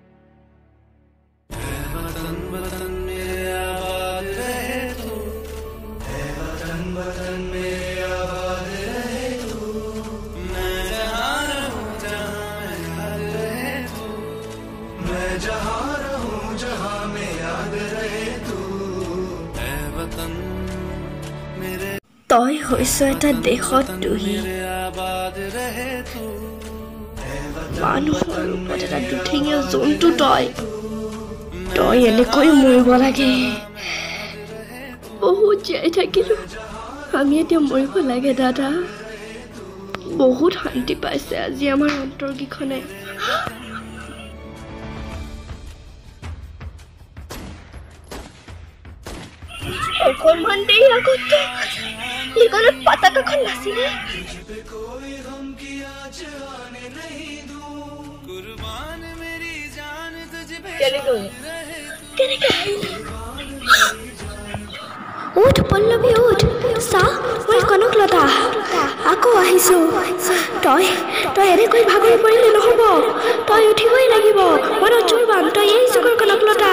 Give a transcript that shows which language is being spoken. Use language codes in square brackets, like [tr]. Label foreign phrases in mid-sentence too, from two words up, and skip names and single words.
[hi] वतन वतन मेरे आबाद रहे तू, वतन वतन मेरे आबाद रहे तू। मैं जहाँ रहूँ जहाँ में याद रहे तू, मैं जहाँ रहूँ जहाँ में याद रहे तू। ऐ वतन मेरे [as] তই হৈছ এটা দেশত দুহি, [hi] आबाद रहे तू, [as] মানুহৰ ৰূপত এটা দুঠিঙীয়া জন্তু তই। তই এনেকৈ মৰিব লাগে। বহুত জীয়াই থাকিলো, আমি এতিয়া মৰিব লাগে দাদা। বহুত শান্তি পাইছে আজি আমাৰ অন্তৰকেইখনে। অকণমান দেৰি আগতে এইখনত পতাকাখন নাছিলে। [hi] कोई गम की आँच आने नहीं दूं, कुर्बान मेरी जान तुझ पे [as] কেনেকে আহিলি? উঠ পল্লৱী উঠ, চা মই কনকলতা আকৌ আহিছো। তই তই এনেকৈ ভাগৰি পৰিলে নহ'ব, তই উঠিবই লাগিব। মনত জোৰ বান্ধ, তই এই যুগৰ কনকলতা।